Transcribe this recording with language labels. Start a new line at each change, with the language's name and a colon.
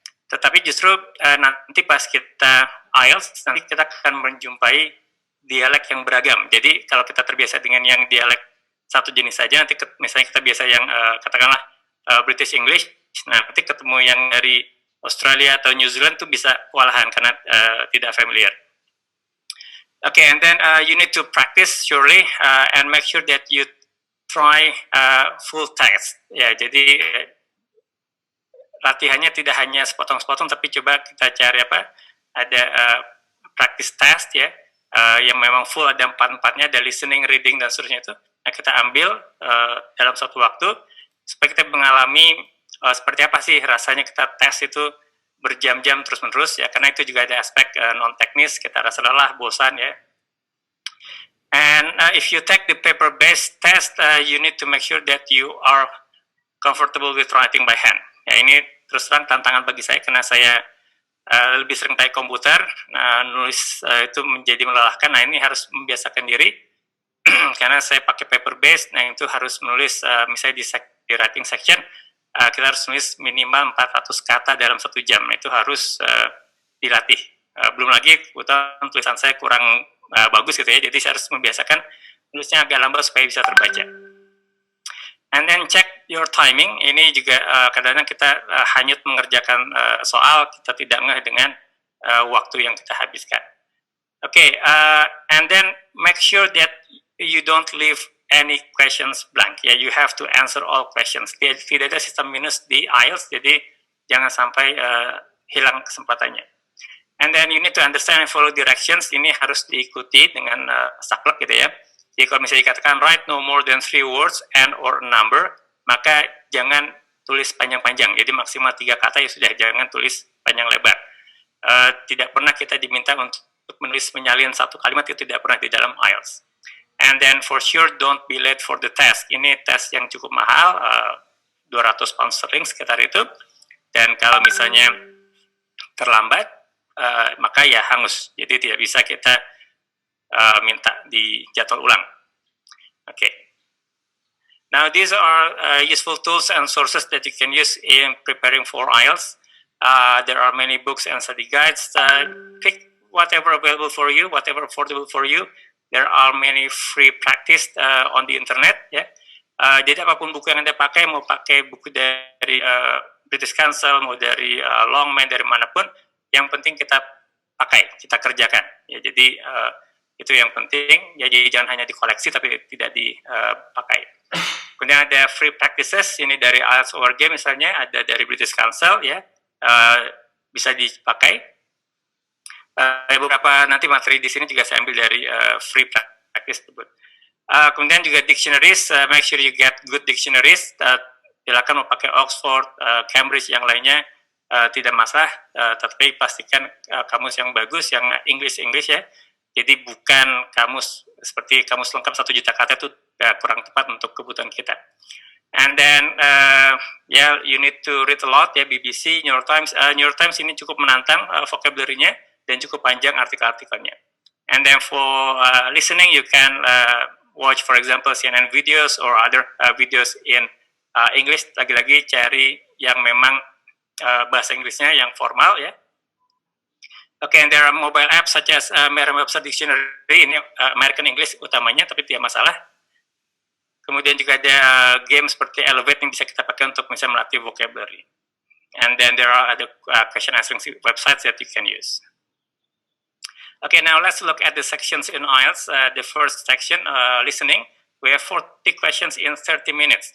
Indonesian: Tetapi justru nanti pas kita IELTS, nanti kita akan menjumpai dialek yang beragam. Jadi kalau kita terbiasa dengan yang dialek satu jenis saja, nanti misalnya kita biasa yang katakanlah British English, nah nanti ketemu yang dari Australia atau New Zealand itu bisa kewalahan karena tidak familiar.
English: Okay, and then you need to practice surely and make sure that you try full text.
Indonesian: Ya, jadi latihannya tidak hanya sepotong-sepotong, tapi coba kita cari ada practice test, ya, yang memang full, ada 4-4-nya, ada listening, reading, dan seterusnya itu. Nah, kita ambil dalam suatu waktu supaya kita mengalami seperti apa sih rasanya kita tes itu berjam-jam terus-menerus, ya, karena itu juga ada aspek non-teknis, kita rasa lelah, bosan, ya.
English: And if you take the paper-based test, you need to make sure that you are comfortable with writing by hand.
Indonesian: Ya, ini terus terang tantangan bagi saya karena saya lebih sering pakai komputer, nulis itu menjadi melelahkan. Nah, ini harus membiasakan diri karena saya pakai paper-based, nah itu harus menulis misalnya di writing section, kita harus nulis minimal 400 kata dalam 1 jam. Itu harus dilatih. Belum lagi tulisan saya kurang bagus gitu, ya, jadi saya harus membiasakan nulisnya agak lambat supaya bisa terbaca.
English: And then check your timing.
Indonesian: Ini juga kadang-kadang kita hanyut mengerjakan soal, kita tidak ngeh dengan waktu yang kita habiskan.
English: Okay, and then make sure that you don't leave any questions blank. Ya, you have to answer all questions.
Indonesian: Tidak ada sistem minus di IELTS, jadi jangan sampai hilang kesempatannya.
English: And then you need to understand and follow directions.
Indonesian: Ini harus diikuti dengan saklek gitu ya. Jadi kalau misalnya dikatakan
English: write no more than 3 words and or a number,
Indonesian: maka jangan tulis panjang-panjang. Jadi maksimal 3 kata ya sudah, jangan tulis panjang lebar. Tidak pernah kita diminta untuk menulis menyalin satu kalimat, itu tidak pernah di dalam IELTS.
English: And then for sure don't be late for the test.
Indonesian: Ini tes yang cukup mahal, 200 pound sterling sekitar itu. Dan kalau misalnya terlambat, maka ya hangus. Jadi tidak bisa kita minta di jadwal ulang.
English: Okay. Now these are useful tools and sources that you can use in preparing for IELTS. There are many books and study guides. Pick whatever available for you, whatever affordable for you. There are many free practice on the internet.
Indonesian: Ya. Jadi apapun buku yang Anda pakai, mau pakai buku dari British Council, mau dari Longman, dari manapun, yang penting kita pakai, kita kerjakan. Ya, jadi itu yang penting. Ya, jadi jangan hanya dikoleksi tapi tidak dipakai. Kemudian ada free practices. Ini dari IELTS ORG misalnya, ada dari British Council, ya, bisa dipakai. Beberapa nanti materi di sini juga saya ambil dari free practice tersebut. Kemudian juga
English: dictionaries, make sure you get good dictionaries.
Indonesian: Silakan mau pakai Oxford, Cambridge, yang lainnya tidak masalah, tapi pastikan kamus yang bagus, yang English ya. Jadi bukan kamus seperti kamus lengkap 1 juta kata, itu kurang tepat untuk kebutuhan kita.
English: And then you need to read a lot, ya, BBC, New York Times.
Indonesian: New York Times ini cukup menantang vocabulary-nya dan cukup panjang artikel-artikelnya.
English: And then for listening, you can watch, for example, CNN videos or other videos in English.
Indonesian: Lagi-lagi cari yang memang bahasa Inggrisnya yang formal, ya.
English: Okay, and there are mobile apps such as Merriam-Webster Dictionary,
Indonesian: ini American English utamanya, tapi tidak masalah. Kemudian juga ada game seperti Elevate yang bisa kita pakai untuk misalnya melatih vocabulary.
English: And then there are other question answering websites that you can use. Okay, now let's look at the sections in IELTS. The first section, listening. We have 40 questions in 30 minutes.